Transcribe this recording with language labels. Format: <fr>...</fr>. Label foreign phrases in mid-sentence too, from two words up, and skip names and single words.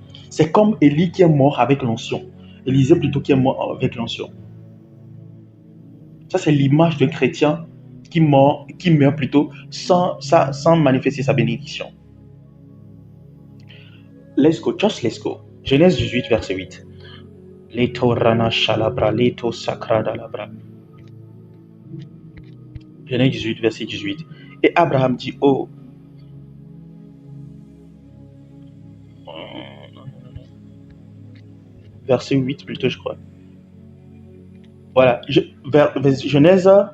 <fr>C'est comme Élie qui est mort avec l'onction. Élisée plutôt qui est mort avec l'onction. Ça, c'est l'image d'un chrétien qui meurt plutôt sans manifester sa bénédiction.</fr> <en>Let's go, just let's go.</en> <fr>Genèse 18, verset 8. Leto rana shalabra, leto sakrada labra. Genèse 18, verset 18. Et Abraham dit, oh, verset 8 plutôt, je crois. Voilà, Genèse.</fr>